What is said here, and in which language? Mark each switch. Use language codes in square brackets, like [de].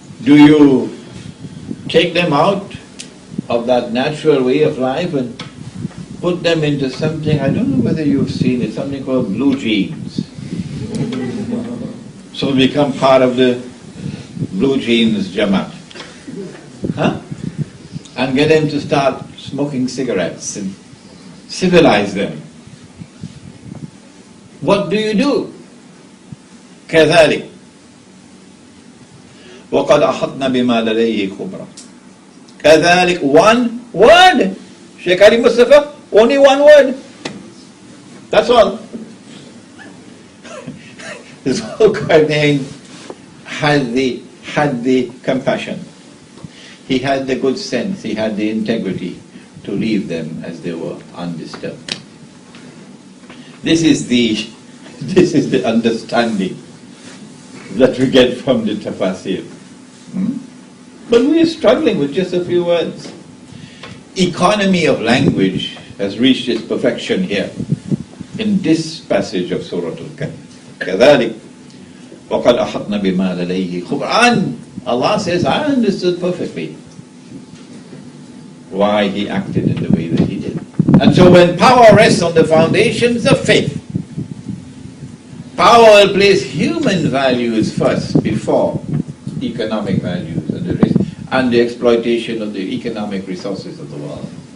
[en] Do you take them out of that natural way of life and put them into something, I don't know whether you've seen it, something called blue jeans. So become part of the blue jeans Jamaat. Huh? And get them to start smoking cigarettes and civilize them. What do? [ar] كذلك وقد أحطنا بما لديه خبرا. كذلك, [en] one word. Sheikh Ali Mustafa, only one word. That's all. Zulkarnain had the compassion. He had the good sense, he had the integrity to leave them as they were, undisturbed. This is the understanding that we get from the tafsir. But we are struggling with just a few words. Economy of language has reached its perfection here in this passage of Surah Al-Kahf. [ar] كذلك وقد أحطنا بما لديه خبرا. [en] Allah says, I understood perfectly why he acted in the way that he did. And so when power rests on the foundations of faith, power will place human values first before economic values and the exploitation of the economic resources of the world.